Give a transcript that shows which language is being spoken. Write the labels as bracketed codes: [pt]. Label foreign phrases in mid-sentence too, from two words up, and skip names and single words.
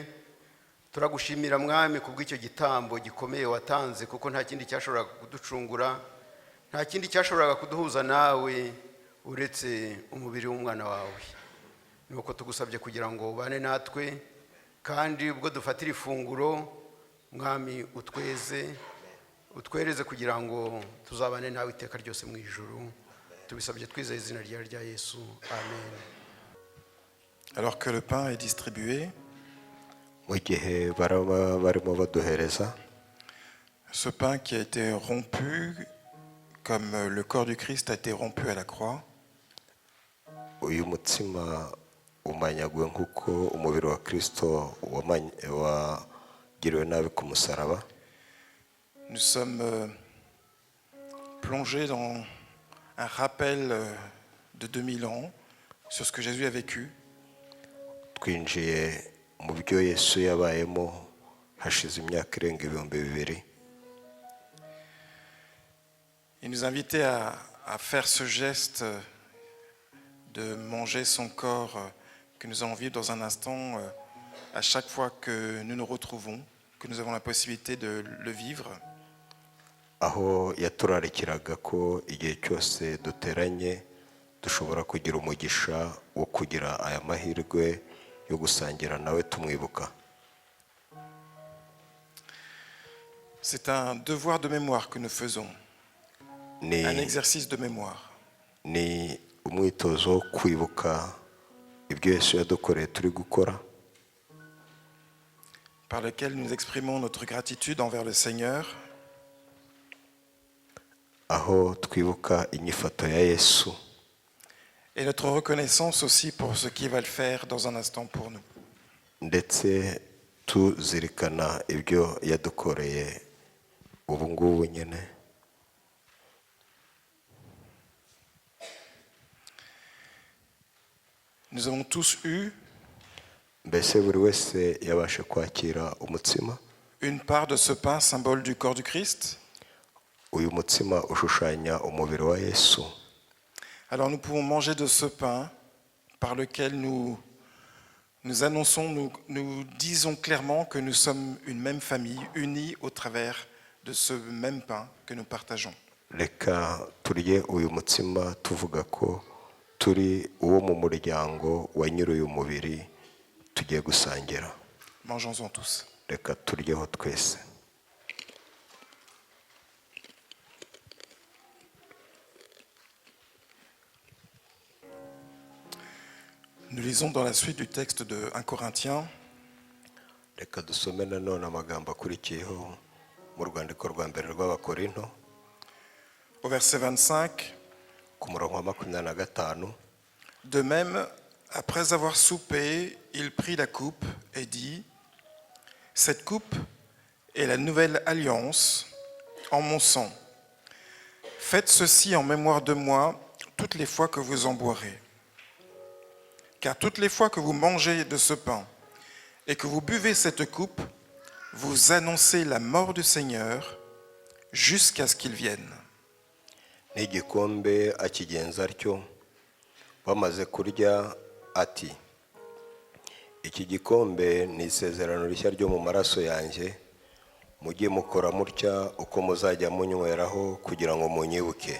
[rw] Turagushimira mwami kubw'icyo gitambo gikomeye watanze, kuko nta kindi cyashoboraga kuducungura, nta kindi cyashoboraga kuduhuza nawe uretse umubiri w'umwana wawe. Nuko tugusabye kugira ngo ubane natwe, kandi ubwo dufatira ifunguro mwami utwereze kugira ngo tuzabane nawe iteka ryose mu ijuru. Tubisabye twizeye izina rya Yesu, amen. [fr] Alors que le pain est distribué, [rw] mu gihe barimo baduhereza [fr] ce pain qui a été rompu comme le corps du Christ a été rompu à la croix, [rw] uyu mutsima umanyaguwe nk'uko umubiri wa Kristo wagiriwe nabi ku musaraba. [fr] nous sommes plongés dans un rappel de 2000 ans sur ce que Jésus a vécu. [rw] Twinjiye mu byo Yesu yabayemo hashize imyaka irenga 2000. [fr] Il nous invitait à faire ce geste de manger son corps que nous allons vivre dans un instant à chaque fois que nous nous retrouvons, que nous avons la possibilité de le vivre. [rw] Aho yaturarikiraga ko igihe cyose duteranye dushobora kugira umugisha wo kugira aya mahirwe yo gusangira nawe tumwibuka. [fr] C'est un devoir de mémoire que nous faisons, [rw] ni [fr] un exercice de mémoire. [rw] ni umwitozo wo kwibuka ibyo Yesu yadukoreye turi gukora, [fr] par lequel nous exprimons notre gratitude envers le Seigneur [rw] aho twibuka inyifato ya Yesu [fr] et notre reconnaissance aussi pour ce qu'il va le faire dans un instant pour nous. [rw] ndetse tuzirikana ibyo yadukoreye ubu ngubu nyine. [fr] Nous avons tous eu [rw] Mbese buri wese yabashe kwakira umutsima. [fr] une part de ce pain, symbole du corps du Christ. [rw] Uyu mutsima ushushanya umubiri wa Yesu. [fr] Alors nous pouvons manger de ce pain par lequel nous annonçons, nous disons clairement que nous sommes une même famille, unis au travers de ce même pain que nous partageons. [rw] Reka turye uyu mutsima tuvuga ko turi uwo mu muryango wa nyiri uyu mubiri tugiye gusangira. [fr] Mangeons-en tous. [rw] Reka turyeho twese. [fr] Nous lisons dans la suite du texte de 1 Corinthiens, [rw] Reka dusome nanone amagambo akurikiyeho mu rwandiko rwa mbere rw'Abakorinto [fr] au verset 25. [rw] ku murongo wa 25. [fr] De même, après avoir soupé, il prit la coupe et dit : cette coupe est la nouvelle alliance en mon sang. Faites ceci en mémoire de moi toutes les fois que vous en boirez. Car toutes les fois que vous mangez de ce pain et que vous buvez cette coupe, vous annoncez la mort du Seigneur jusqu'à ce qu'il vienne. [rw] N'igikombe akigenza atyo, bamaze kurya ati: iki gikombe ni isezerano rishya ryo mu maraso yanjye, mujye mukora mutya uko muzajya munyweraho kugira ngo munyibuke.